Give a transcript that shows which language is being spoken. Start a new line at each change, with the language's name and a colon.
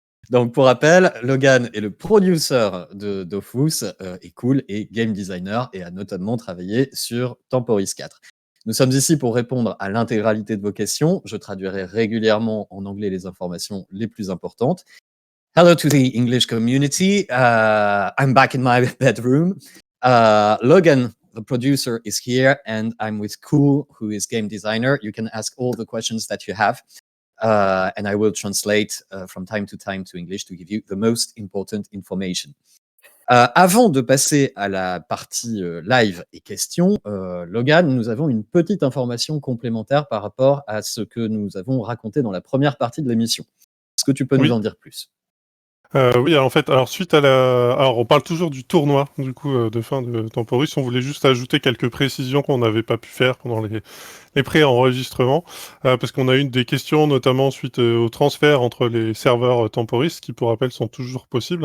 French: Donc, pour rappel, Logan est le producer de Dofus et Cool est game designer et a notamment travaillé sur Temporis 4. Nous sommes ici pour répondre à l'intégralité de vos questions. Je traduirai régulièrement en anglais les informations les plus importantes.
English: Hello to the English community. I'm back in my bedroom. Logan, the producer, is here, and I'm with Cool, who is game designer. You can ask all the questions that you have. And I will translate from time to English to give you the most important information.
French: Avant de passer à la partie live et questions, Logan, nous avons une petite information complémentaire par rapport à ce que nous avons raconté dans la première partie de l'émission. Est-ce que tu peux nous en dire plus ? Oui, en fait, suite à alors on parle toujours du tournoi, du coup, de fin de Temporis. On voulait juste ajouter quelques précisions qu'on n'avait pas pu faire pendant les pré-enregistrements, parce qu'on a eu des questions, notamment suite au transfert entre les serveurs Temporis, qui, pour rappel, sont toujours possibles.